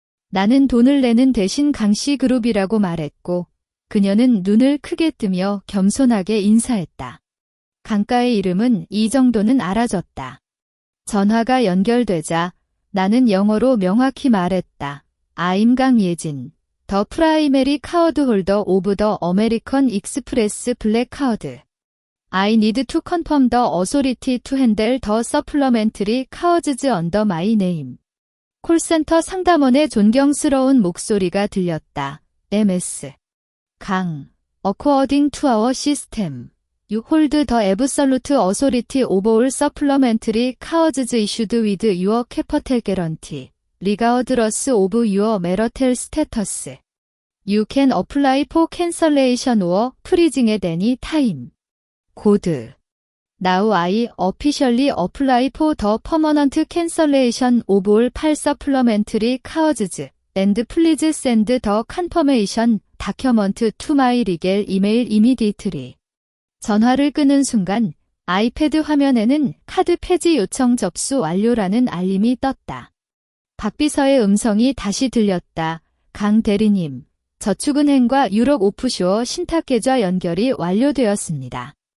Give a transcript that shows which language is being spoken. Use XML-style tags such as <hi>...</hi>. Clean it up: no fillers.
<ko>나는 돈을 내는 대신 강씨 그룹이라고 말했고 그녀는 눈을 크게 뜨며 겸손하게 인사했다. 강가의 이름은 이 정도는 알아줬다. 전화가 연결되자 나는 영어로 명확히 말했다.</ko> <en>I'm 강예진, 더 프라이메리 카드 홀더 오브 더 아메리칸 익스프레스 블랙 카드. I need to confirm the authority to handle the supplementary cards under my name.</en> <ko>콜센터 상담원의 존경스러운 목소리가 들렸다.</ko> <en>MS. 강. According to our system, you hold the absolute authority of all supplementary cards issued with your capital guarantee, regardless of your marital status. You can apply for cancellation or freezing at any time. 고드. Now I officially apply for the permanent cancellation of all 8 supplementary cards, and please send the confirmation document to my legal email immediately.</en> <ko>전화를 끄는 순간 아이패드 화면에는 카드 폐지 요청 접수 완료라는 알림이 떴다. 박비서의 음성이 다시 들렸다. 강 대리님, 저축은행과 유럽 오프쇼어 신탁계좌 연결이 완료되었습니다.</ko>